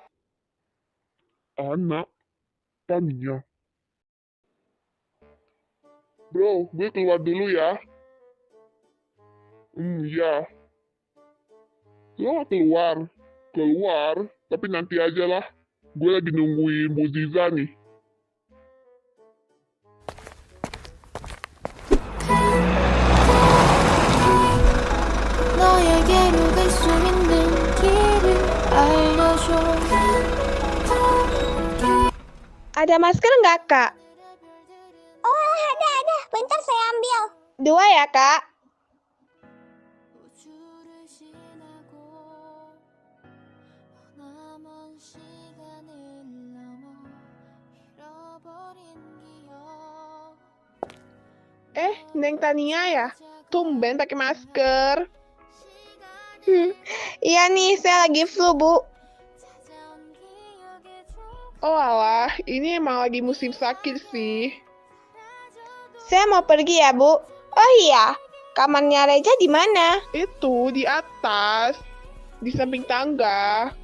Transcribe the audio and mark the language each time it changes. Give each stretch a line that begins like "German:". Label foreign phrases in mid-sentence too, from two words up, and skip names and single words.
Indonesian: Anak, Tania. Bro, gue keluar dulu ya. Iya. Lo nggak keluar? Keluar, tapi nanti aja lah. Gue lagi nungguin Bu Ziza nih.
Korean: 너에게로 갈 수 있는 길을 알려줘.
Indonesian: Ada masker nggak, Kak? Oh, ada. Bentar saya ambil. 2 ya, Kak.
Korean: 우주를 지나고 남은 시간을 넘어 잃어버린 기억.
Indonesian: Neng Tania ya? Tumben pakai masker. Iya nih, saya lagi flu, Bu.
Korean: 찾아온 기억의
Indonesian: Oh alah, ini emang lagi musim sakit sih. Saya mau pergi ya, Bu. Oh iya, kamarnya Reja di mana? Itu di atas, di samping tangga.